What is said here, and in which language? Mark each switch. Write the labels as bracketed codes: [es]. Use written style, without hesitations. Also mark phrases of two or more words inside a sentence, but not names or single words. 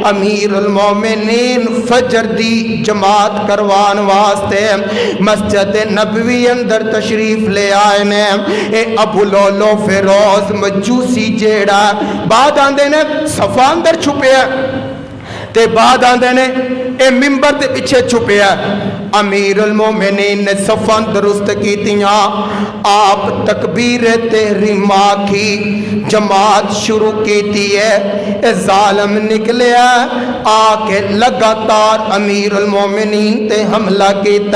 [pa] ਅਮੀਰੁਲ ਮੋਮਿਨੀਨ ਫਜਰ ਦੀ ਜਮਾਤ ਕਰਵਾਨ ਵਾਸਤੇ ਮਸਜਿਦ ਨਬਵੀ ਅੰਦਰ ਤਸ਼ਰੀਫ ਲੇ ਆਏ ਨੇ। ਏ ਅਬੂ ਲੋਲੋ ਫਿਰੋਜ਼ ਮਜੂਸੀ ਜਿਹੜਾ ਬਾਦ ਆਂਦੇ ਨੇ ਸਫਾ ਅੰਦਰ ਛੁਪਿਆ ਤੇ ਬਾਦ ਆਂਦੇ ਨੇ ਇਹ ਮਿੰਬਰ ਦੇ ਪਿੱਛੇ ਛੁਪਿਆ। ਅਮੀਰ ਉਲ ਮੋਮਿਨੀਨ ਨੇ ਸਫ਼ਾਂ ਦਰੁਸਤ ਕੀਤੀਆਂ, ਆਪ ਤਕਬੀਰ ਤਹਰੀਮਾ ਕੀ ਜਮਾਤ ਸ਼ੁਰੂ ਕੀ ਹੈ। ਏ ਜ਼ਾਲਿਮ ਨਿਕਲਿਆ ਆਕੇ ਲਗਾਤਾਰ ਅਮੀਰ ਉਲ ਮੋਮਿਨੀਨ ਤੇ ਹਮਲਾ ਕਿਆ।